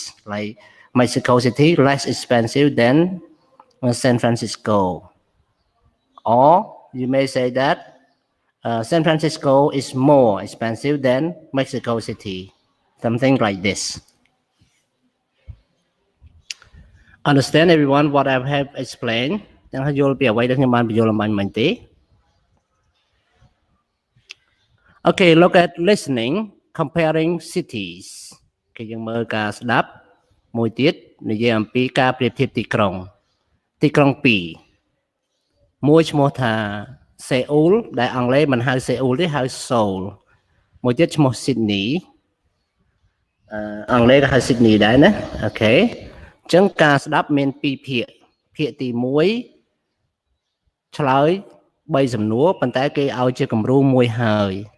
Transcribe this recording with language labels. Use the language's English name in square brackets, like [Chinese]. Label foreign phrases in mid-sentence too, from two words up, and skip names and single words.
[English] Like Mexico City, less expensive than San Francisco. Or you may say that San Francisco is more expensive than Mexico City. Something like this. Understand everyone what I have explained? [Khmer] ទាំងហើយយល់ពីអ្វីដែលខ្ញុំបានបញ្យល់អំបញ្ញមិញទេ [English] Okay, look at listening, comparing cities. [Khmer] គេយើងមើលការស្ដាប់មួយទៀតនិយាយអំពីការប្រៀបធៀបទីក្រុង2មួយឈ្មោះថា Seoul ដែលអង់គ្លេសមិនហៅ Seoul ទេហៅ Seoul មួយទៀតឈ្មោះ Sydney អង់គ្លេសក៏ហៅ Sydney ដែរណាអូខេអញ្ចឹងការស្ដាប់មាន2ភាគភាគទី1ឆ្លើយ3សំណួរប៉ុន្តែគេឲ្យជាគំរូមួយហើយ